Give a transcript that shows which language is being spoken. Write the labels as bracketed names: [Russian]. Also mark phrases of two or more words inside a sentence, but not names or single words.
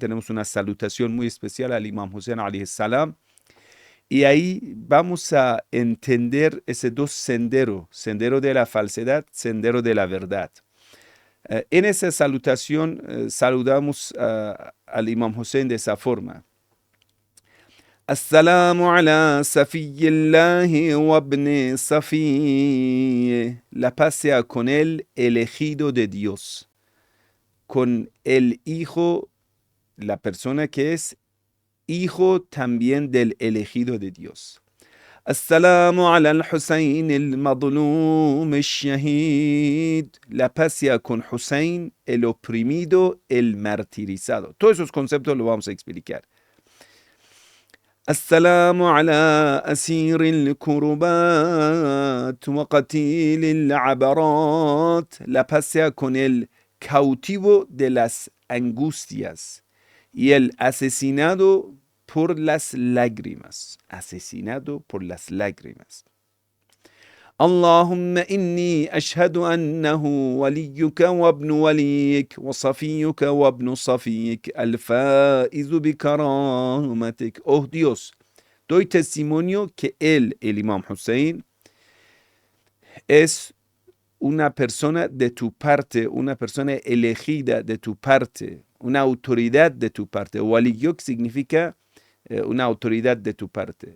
[Spanish] Tenemos una salutación muy especial al Imam Hussein [Arabic] عليه السلام. [Spanish] Y ahí vamos a entender ese dos senderos, sendero de la falsedad, sendero de la verdad. En esa salutación saludamos al Imam Hussein de esa forma. [Arabic] السلام على صفي الله وابن صفي. [Spanish] La paz sea con el elegido de Dios, con el hijo, la persona que es hijo también del elegido de Dios. [Arabic] السلام على الحسين المظلوم الشهيد. [Spanish] La paz sea con Hussein, el oprimido, el martirizado. Todos esos conceptos los vamos a explicar. [Arabic] السلام على أسير الكربات وقتيل العبرات. [Spanish] La paz sea con el cautivo de las angustias y el asesinado por las lágrimas. Asesinado por las lágrimas. [Arabic] اللهم إني أشهد أنه وليك وابن وليك وصفيك وابن صفيك الفائز بكرامتك. [Spanish] Oh Dios, doy testimonio que él, el Imam Hussein, es una persona de tu parte, una persona elegida de tu parte, una autoridad de tu parte. Waliyuk significa una autoridad de tu parte.